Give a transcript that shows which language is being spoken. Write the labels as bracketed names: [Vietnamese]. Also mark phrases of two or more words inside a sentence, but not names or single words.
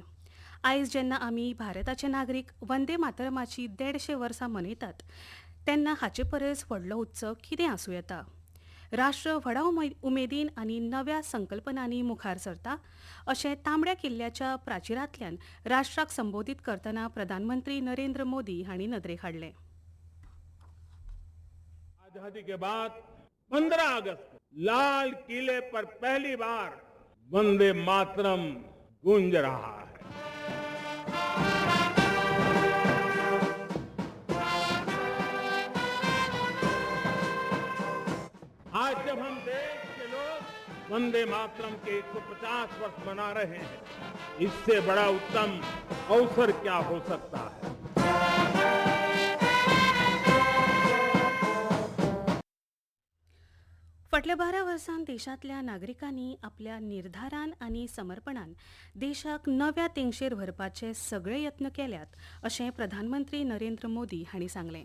[Konkani] आयज जेन्ना आमी भारताचे नागरीक वंदे मातरमाची 150 वर्सां मनयतात तेन्ना हाचे परस व्हडलो उत्सव कितें आसूं येता. राष्ट्र व्हडा उमेदीन आनी नव्या संकल्पनांनी मुखार सरता अशें तांबड्या किल्ल्याच्या प्राचिरांतल्यान राष्ट्राक संबोधीत करतना प्रधानमंत्री नरेंद्र मोदी हांणी नदरेक हाडलें. [Hindi] आजादी के बाद 15 अगस्त को लाल किले पर पहली बार वंदे मातरम गूंज रहा है. आज जब हम देश के लोग वंदे मातरम के 150 वर्ष मना रहे हैं, इससे बड़ा उत्तम अवसर क्या हो सकता है. [Konkani] फाटल्या 12 वर्सांत देशांतल्या नागरिकांनी आपल्या निर्धारान आनी समर्पणान देशाक नव्या तेंगशेर व्हरपाचे सगळे यत्न केल्यात अशें प्रधानमंत्री नरेंद्र मोदी हांणी सांगलें.